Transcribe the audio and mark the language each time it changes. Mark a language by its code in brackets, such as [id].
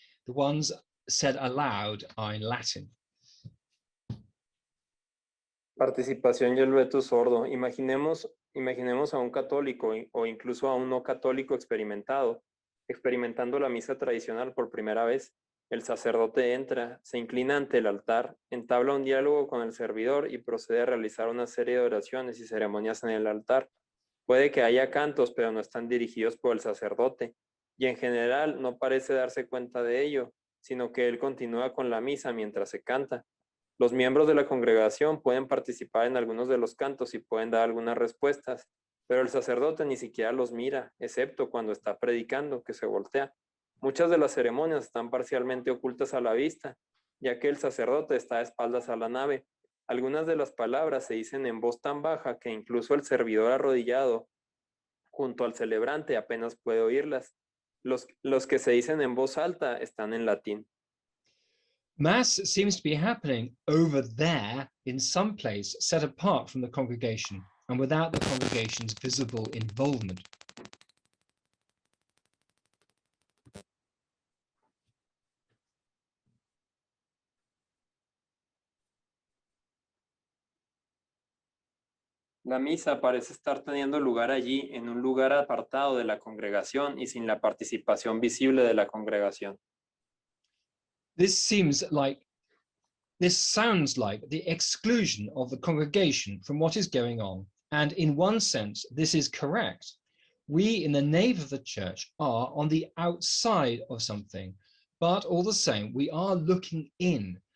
[en] The ones said aloud are in Latin. [es] Participación y el veto sordo. Imaginemos a un católico o incluso a un no católico experimentando la misa tradicional por primera vez. El sacerdote entra, se inclina ante el altar, entabla un diálogo con el servidor y procede a realizar una serie de oraciones y ceremonias en el altar. Puede que haya cantos, pero no están dirigidos por el sacerdote, y en general no parece darse cuenta de ello, sino que él continúa con la misa mientras se canta. Los miembros de la congregación pueden participar en algunos de los cantos y pueden dar algunas respuestas, pero el sacerdote ni siquiera los mira, excepto cuando está predicando, que se voltea. Muchas de las ceremonias están parcialmente ocultas a la vista, ya que el sacerdote está de espaldas a la nave. Algunas de las palabras se dicen en voz tan baja que incluso el servidor arrodillado junto al celebrante apenas puede oírlas. Los que se dicen en voz alta están en latín. [en] Mass seems to be happening over there in some place set apart from the congregation and without the congregation's visible involvement. [es] La misa parece estar teniendo lugar allí, en un lugar apartado de la congregación y sin la participación visible de la congregación. [en] This sounds like the exclusion of the congregation from what is going on, and in one sense, this is correct. We in the nave of the church are on the outside of something, but all the same, we are looking in.